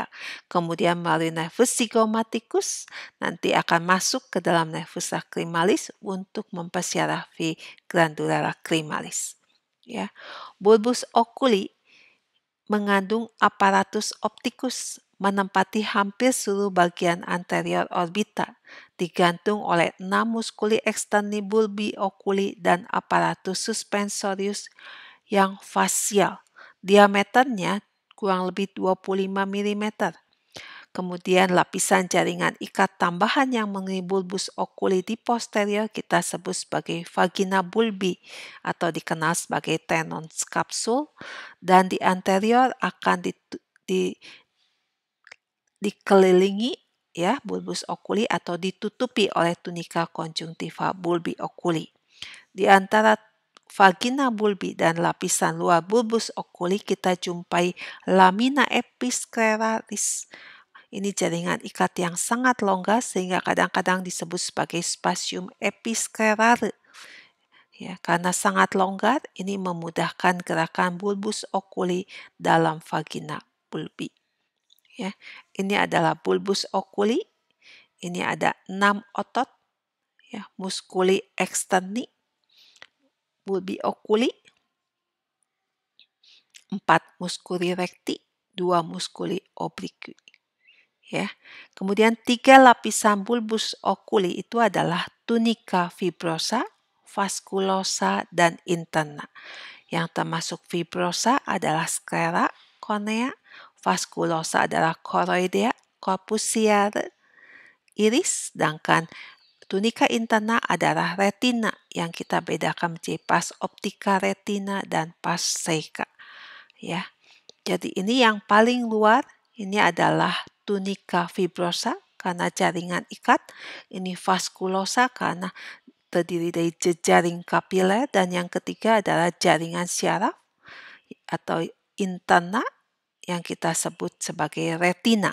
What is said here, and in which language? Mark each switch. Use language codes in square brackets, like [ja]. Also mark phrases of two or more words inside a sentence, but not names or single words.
[id] Kemudian melalui nervus zygomaticus nanti akan masuk ke dalam nervus lacrimalis untuk mempersyarafi glandula lacrimalis. Ya. Bulbus oculi mengandung aparatus optikus, menempati hampir seluruh bagian anterior orbita, digantung oleh 6 muskuli externi bulbi oculi dan aparatus suspensorius yang fasial. Diameternya kurang lebih 25 mm. Kemudian lapisan jaringan ikat tambahan yang mengenai bulbus oculi di posterior kita sebut sebagai vagina bulbi atau dikenal sebagai tenons kapsul, dan di anterior akan dikelilingi ya bulbus oculi atau ditutupi oleh tunika conjunctiva bulbi oculi. Di antara vagina bulbi dan lapisan luar bulbus oculi kita jumpai lamina episcleralis. Ini jaringan ikat yang sangat longgar sehingga kadang-kadang disebut sebagai spasium episclerare. Ya, karena sangat longgar, ini memudahkan gerakan bulbus oculi dalam vagina bulbi. Ya, ini adalah bulbus oculi. Ini ada 6 otot, ya, musculi externi, bulbi oculi, 4 musculi recti, 2 musculi obliqui. Ya. Kemudian 3 lapisan bulbus oculi itu adalah tunica fibrosa, vasculosa, dan interna. Yang termasuk fibrosa adalah sclera, cornea, vasculosa adalah choroidea, corpus ciliare, iris, sedangkan tunica interna adalah retina yang kita bedakan menjadi pars optica retina dan pars cieca. Ya. Jadi ini yang paling luar, ini adalah tunica fibrosa karena jaringan ikat, ini vasculosa karena terdiri dari jejaring kapiler, dan yang ketiga adalah jaringan syaraf atau interna yang kita sebut sebagai retina.